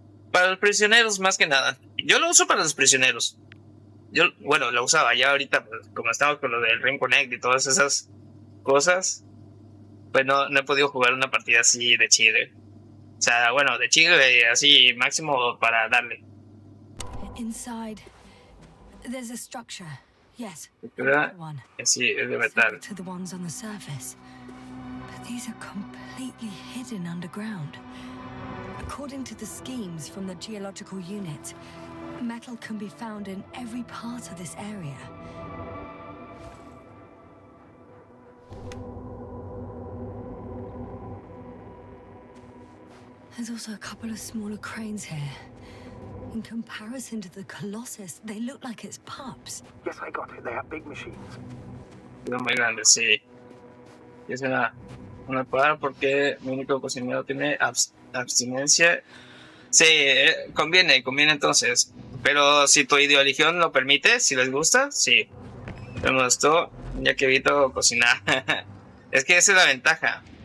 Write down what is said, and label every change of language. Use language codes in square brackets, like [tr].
[es] Para los prisioneros, más que nada. Yo lo uso para los prisioneros. Yo, bueno, lo usaba ya ahorita, pues, como estamos con lo del Ring Connect y todas esas cosas, pues no he podido jugar una partida así de chile. O sea, bueno, de chile así máximo para darle. [en] Inside, there's a structure. Yes, one. [es] Sí, es de metal. [en] To the ones on the surface, but these are completely hidden underground. According to the schemes from the geological unit, metal can be found in every part of this area. There's also a couple of smaller cranes here. In comparison to the Colossus, they look like it's pups. Yes, I got it. They are big machines. [es] Son muy grandes, sí. Es una palabra porque mi único cocinero tiene abstinencia. Sí, conviene entonces. Pero si tu ideología lo permite, si les gusta, sí. Me gustó, ya que evito cocinar. Es que esa es la ventaja.